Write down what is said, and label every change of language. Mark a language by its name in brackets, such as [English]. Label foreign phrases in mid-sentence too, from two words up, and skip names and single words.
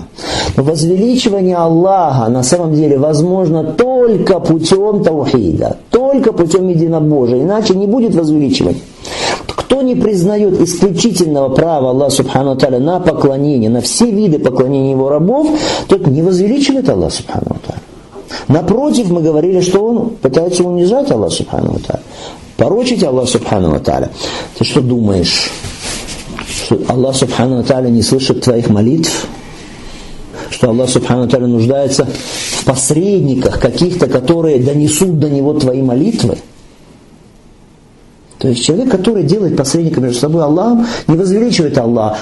[Russian] Но возвеличивание Аллаха на самом деле возможно только путем таухида, только путем единобожия, иначе не будет возвеличивания. Кто не признает исключительного права Аллаха [Arabic] سبحانه وتعالى [Russian] на поклонение, на все виды поклонения его рабов, тот не возвеличивает Аллаха [Arabic] سبحانه وتعالى. [Russian] Напротив, мы говорили, что он пытается унижать Аллаха [Arabic] سبحانه وتعالى, [Russian] порочить Аллаха [Arabic] سبحانه وتعالى. [Russian] Ты что думаешь, что Аллах [Arabic] سبحانه وتعالى [Russian] не слышит твоих молитв? Что Аллах [Arabic] سبحانه وتعالى [Russian] нуждается в посредниках каких-то, которые донесут до него твои молитвы? То есть человек, который делает посредника между собой Аллахом, не возвеличивает Аллаха.